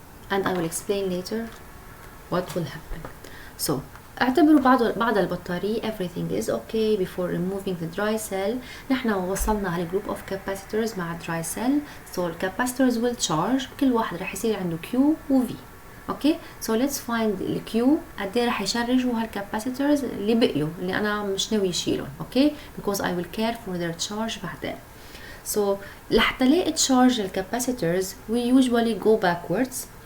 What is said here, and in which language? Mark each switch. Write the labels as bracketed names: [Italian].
[English] And I will explain later what will happen. So [Arabic] اعتبروا بعد البطارية [English] everything is okay before removing the dry cell. [Arabic] نحن وصلنا على group of capacitors مع dry cell. [English] So the capacitors will charge. [Arabic] كل واحد رح يصير عنده Q و V. [English] Okay. So let's find [Arabic] ال Q قد ايه رح يشرجوا هالكاباسيتورز اللي بقيوا اللي أنا مش ناوي أشيلهم. [English] Okay. Because I will care for their charge بعدين. So [Arabic] لحتى لاقي [English] charge الكاباسيتورز we usually go backwards.